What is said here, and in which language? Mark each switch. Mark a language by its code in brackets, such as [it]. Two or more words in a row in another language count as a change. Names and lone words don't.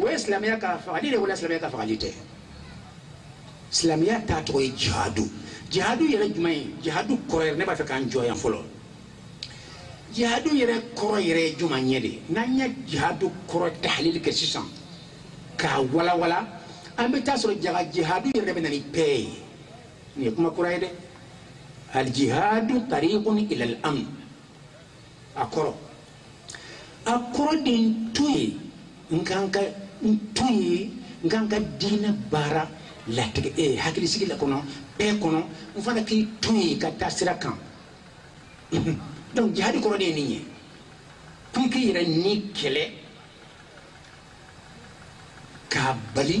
[bm] ye silamɛya ka fagali de wala silamɛya ka fagali tɛ silamɛya taa tɔgɔ ye jihadu jihadu yɛrɛ jumɛn ye jihadu kɔrɔ yɛrɛ ne b'a fɛ k'an jɔ yan fɔlɔ jihadu yɛrɛ kɔrɔ yɛrɛ ye jumɛn ye de n'an ye jihadu kɔrɔ tahlil kɛ sisan k'a walawala an bɛ taa sɔrɔ jihadu yɛrɛ bɛ na ni bɛɛ ye nin ye kuma kura ye dɛ [ar] الجهاد طريق إلى الأمن [bm] a kɔrɔ de n to ye n kan ka diinɛ baara latigɛ hakili sigi la kɔnɔ bɛɛ kɔnɔ n fana k'i to ye ka taa sira kan donc jihadi kɔrɔ de ye nin ye ko i k'i yɛrɛ ni kɛlɛ k'a bali